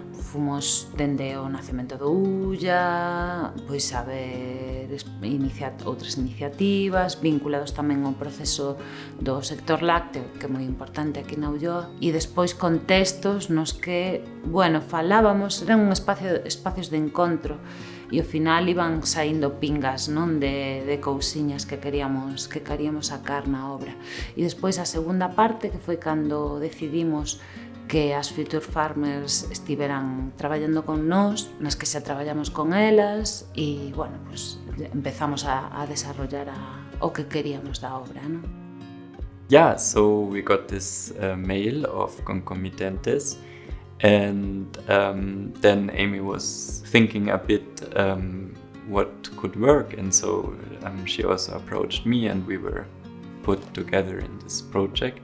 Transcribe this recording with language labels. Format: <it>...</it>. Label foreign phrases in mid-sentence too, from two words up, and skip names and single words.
<gl>Fomos dende o nacemento do Ulla, pois a ver outras iniciativas vinculados tamén ao proceso do sector lácteo, que é moi importante aquí na Ulloa, e despois contextos nos que, bueno, falábamos, eran espacios de encontro, e ao final iban saindo pingas, non, de cousiñas que queríamos sacar na obra. E despois a segunda parte, que foi cando decidimos que as Future Farmers estiveran traballando con nós, nas que xa traballamos con elas, e, bueno, pues, empezamos a desarrollar o que queríamos da obra, non?</gl> <en>Yeah, so we got this mail of Concomitentes, and then Amy was thinking a bit what could work, and so she also approached me, and we were put together in this project.</en>